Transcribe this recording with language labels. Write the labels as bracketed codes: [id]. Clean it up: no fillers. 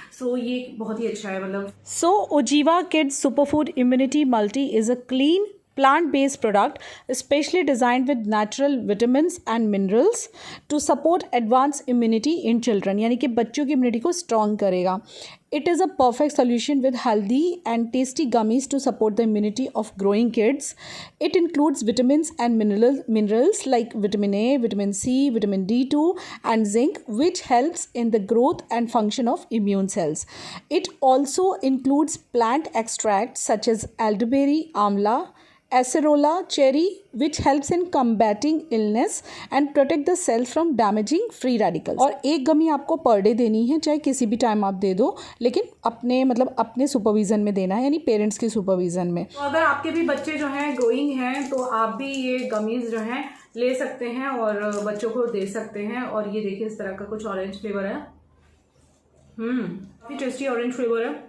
[hi] सो ये बहुत ही अच्छा है। मतलब [en] OZiva kids superfood immunity multi is a clean plant-based product especially designed with natural vitamins and minerals to support advanced immunity in children, [hi] यानी कि बच्चों की इम्यूनिटी को स्ट्रॉन्ग करेगा। [en] It is a perfect solution with healthy and tasty gummies to support the immunity of growing kids. It includes vitamins and minerals like vitamin A, vitamin C, vitamin D2 and zinc, which helps in the growth and function of immune cells. It also includes plant extracts such as elderberry, amla, acerola, cherry, which helps in combating illness and protect the cells from damaging free radicals. [hi] और एक गमी आपको per day देनी है, चाहे किसी भी time आप दे दो, लेकिन अपने सुपरविजन में देना है, यानी पेरेंट्स के सुपरविजन में। तो अगर आपके भी बच्चे जो हैं ग्रोइंग हैं, तो आप भी ये गमीज जो हैं ले सकते हैं और बच्चों को दे सकते हैं। और ये देखिए इस तरह का कुछ ऑरेंज फ्लेवर है, काफी टेस्टी ऑरेंज फ्लेवर है।